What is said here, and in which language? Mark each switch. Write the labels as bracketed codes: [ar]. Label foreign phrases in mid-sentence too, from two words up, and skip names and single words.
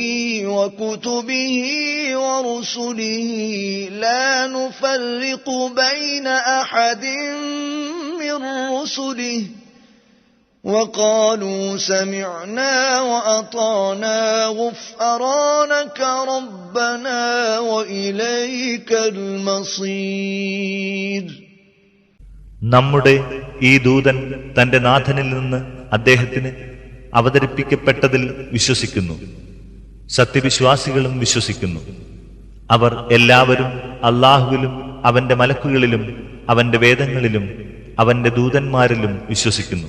[ar] وكتبه ورسله لا نفرق بين أحد من رسله وقالوا سمعنا وأطعنا غفرانك ربنا وإليك المصير. [ml] നമ്മുടെ ഈ ദൂതൻ തന്റെ നാഥനിൽ നിന്ന് അദ്ദേഹത്തിന് അവതരിപ്പിക്കപ്പെട്ടതിൽ വിശ്വസിക്കുന്നു. സത്യവിശ്വാസികളും വിശ്വസിക്കുന്നു. അവർ എല്ലാവരും അല്ലാഹുവിലും അവന്റെ മലക്കുകളിലും അവന്റെ വേദങ്ങളിലും അവന്റെ ദൂതന്മാരിലും വിശ്വസിക്കുന്നു.